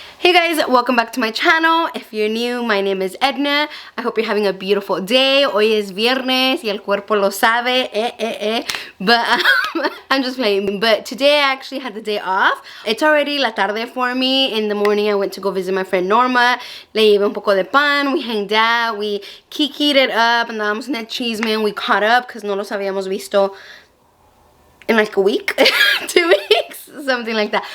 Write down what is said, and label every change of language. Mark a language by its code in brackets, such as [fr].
[en] Hey guys, welcome back to my channel. If you're new, my name is Edna. I hope you're having a beautiful day. [es] Hoy es viernes y el cuerpo lo sabe. [en] But I'm just playing. But today I actually had the day off. It's already [es] la tarde [en] for me. In the morning I went to go visit my friend Norma. [es] Le llevé un poco de pan. [en] We hanged out. We kikied it up. [es] Andábamos en el chisme. [en] We caught up because [es] no los habíamos visto [en] in like a week, 2 weeks, something like that.